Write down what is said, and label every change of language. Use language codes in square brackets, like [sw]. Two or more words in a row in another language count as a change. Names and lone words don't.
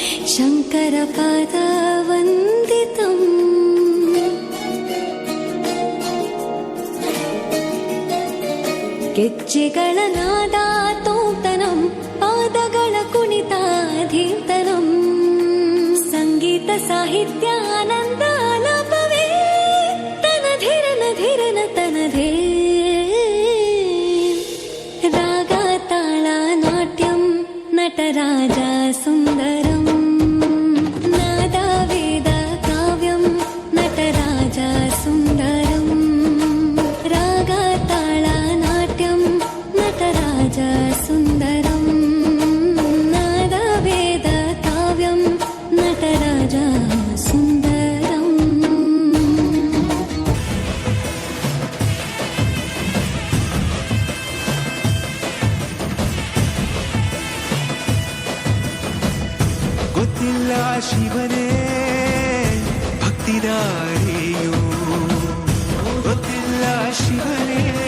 [kn] शङ्करपादवन्दितम् ಗೆಜ್ಜೆಗಳ ನಾದ ತೋಂತನಂ ಪಾದಗಳ ಕುಣಿತ ಧೀರ್ತನಂ ಸಂಗೀತ ಸಾಹಿತ್ಯ ಆನಂದ ಆಲಾಪವೇ ತನಧಿರನ ಧಿರನ ತನಧೇ [sa] ರಾಗ ತಾಳ ನಾಟ್ಯಂ ನಟರಾಜ ಸುಂದರಂ ನಾದ ವೇದ ಕಾವ್ಯಂ ನಟರಾಜ ಸುಂದರಂ ರಾಗ ತಾಳ ನಾಟ್ಯಂ ನಟರಾಜ ಸುಂದರಂ ನಾದ ವೇದ ಕಾವ್ಯಂ ನಟರಾಜ ಸುಂದರಂ. [kn] ಗೊತ್ತಿಲ್ಲ ಶಿವನೇ ಭಕ್ತಿದಾರಿಯೋ, ಗೊತ್ತಿಲ್ಲ ಶಿವನೇ